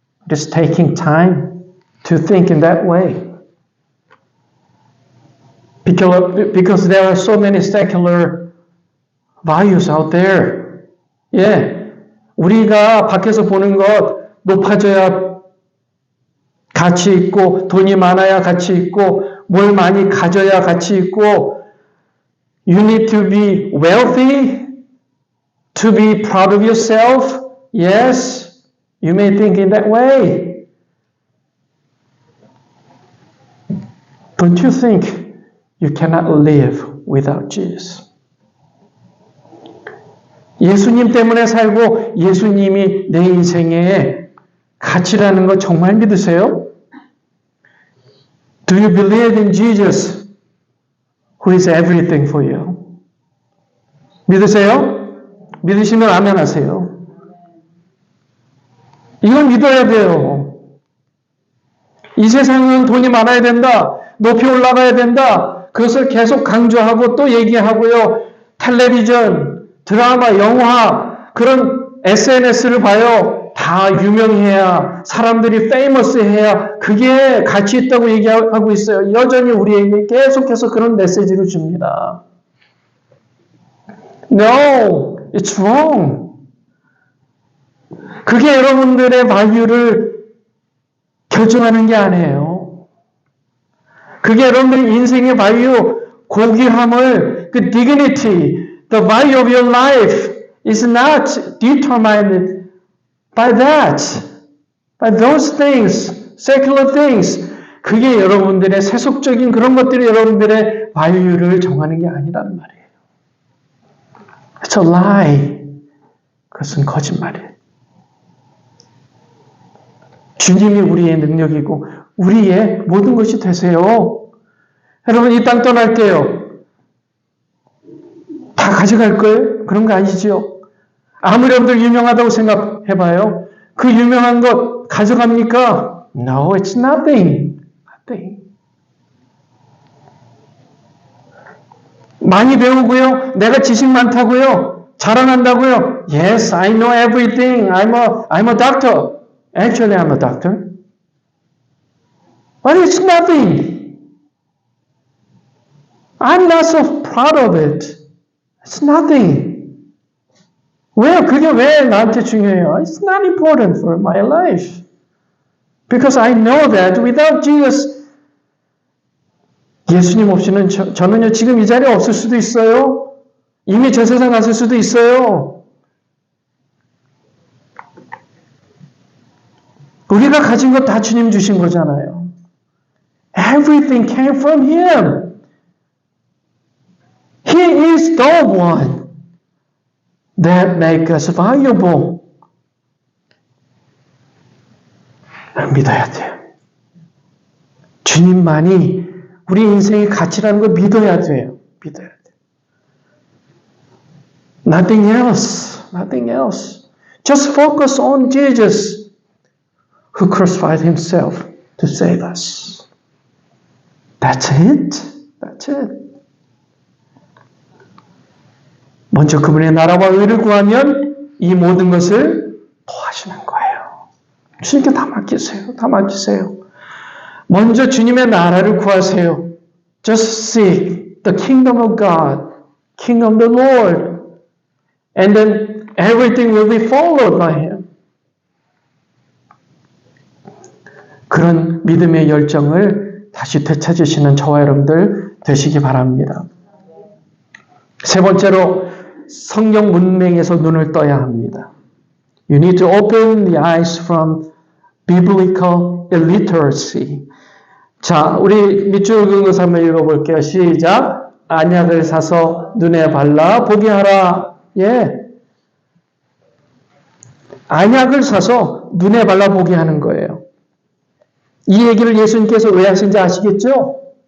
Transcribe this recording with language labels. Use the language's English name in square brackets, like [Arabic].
[English] It's taking time to think in that way. Because there are so many secular values out there. Yeah. [Korean] 우리가 밖에서 보는 것 높아져야 가치 있고 돈이 많아야 가치 있고 뭘 많이 가져야 가치 있고 [English] You need to be wealthy to be proud of yourself. Yes, you may think in that way. Don't you think you cannot live without Jesus? [Korean] 예수님 때문에 살고 예수님이 내 인생의 가치라는 거 정말 믿으세요? [English] Do you believe in Jesus who is everything for you? [Korean] 믿으세요? 믿으시면 아멘 하세요. 이걸 믿어야 돼요. 이 세상은 돈이 많아야 된다. 높이 올라가야 된다. 그것을 계속 강조하고 또 얘기하고요. 텔레비전, 드라마, 영화, 그런 SNS를 봐요. 다 유명해야, 사람들이 페이머스해야 그게 가치 있다고 얘기하고 있어요. 여전히 우리에게 계속해서 그런 메시지를 줍니다. [English] No, it's wrong. [Korean] 그게 여러분들의 value를 결정하는 게 아니에요. 그게 여러분들의 인생의 value, 고귀함을, 그 [English] dignity, the value of your life is not determined by that, by those things, secular things. [Korean] 그게 여러분들의 세속적인 그런 것들이 여러분들의 value를 정하는 게 아니란 말이에요. [English] It's a lie. [Korean] 그것은 거짓말이에요. 주님이 우리의 능력이고 우리의 모든 것이 되세요. 여러분 이 땅 떠날게요. 다 가져갈 거예요? 그런 거 아니지요. 아무리 여러분들 유명하다고 생각해봐요. 그 유명한 것 가져갑니까? [English] No, it's nothing. Nothing. [Korean] 많이 배우고요. 내가 지식 많다고요. 자랑한다고요. [English] Yes, I know everything. I'm a doctor. Actually, I'm a doctor. But it's nothing. I'm not so proud of it. It's nothing. [Korean] 왜? 그게 왜 나한테 중요해요? [English] It's not important for my life. Because I know that without Jesus, [Korean] 예수님 없이는 저는요, 지금 이 자리에 없을 수도 있어요. 이미 저 세상 갔을 수도 있어요. 우리가 가진 것 다 주님 주신 거잖아요. [English] Everything came from Him. He is the one that makes us valuable. [Korean] 믿어야 돼요. 주님만이 우리 인생의 가치라는 걸 믿어야 돼요. 믿어야 돼요. [English] Nothing else. Nothing else. Just focus on Jesus who crucified Himself to save us. That's it. That's it. [Korean] 먼저 그분의 나라와 의를 구하면 이 모든 것을 도와주는 거예요. 주님께 다 맡기세요. 다 맡기세요. 먼저 주님의 나라를 구하세요. [English] Just seek the kingdom of God, kingdom of the Lord, and then everything will be followed by Him. [Korean] 그런 믿음의 열정을 다시 되찾으시는 저와 여러분들 되시기 바랍니다. 세 번째로 성경 문맥에서 눈을 떠야 합니다. [English] You need to open the eyes from biblical illiteracy. [Korean] 자, 우리 밑줄 그은 것을 한번 읽어볼게요. 시작. 안약을 사서 눈에 발라 보게 하라. 예. 안약을 사서 눈에 발라 보게 하는 거예요. 이 얘기를 예수님께서 왜 하신지 아시겠죠?